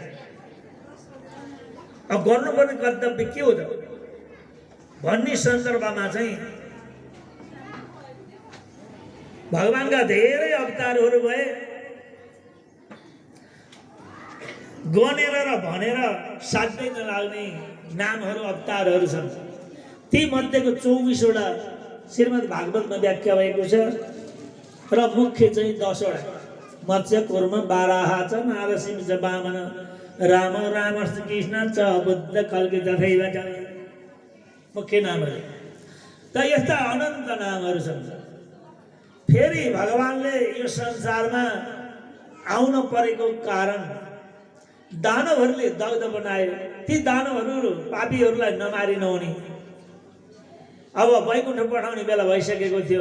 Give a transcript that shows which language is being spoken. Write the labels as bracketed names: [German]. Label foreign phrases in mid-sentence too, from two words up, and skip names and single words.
[Nepali] अब गर्नुपर्ने कर्तव्य के हो त भन्ने सन्दर्भमा चाहिँ भगवानका धेरै अवतारहरू भए, गनेर र भनेर साध्यै नलाग्ने नामहरू अवतारहरू छन्। ती मध्येको 24वटा श्रीमद् भागवतमा व्याख्या भएको छ र मुख्य चाहिँ 10वटा [Sanskrit] मत्स्य कुर्म बाराह च नारसिंह च वामन राम रामश्च कृष्ण च बुद्ध कल्कि तथैव च [Nepali] मुख्य नामहरू। त यस्ता अनन्त नामहरू छन्। फेरि भगवानले यो संसारमा आउन परेको कारण दानवहरूले दग्ध बनायो। ती दानवहरू पापीहरूलाई नमारी नहुने, अब वैकुण्ठ पठाउने बेला भइसकेको थियो।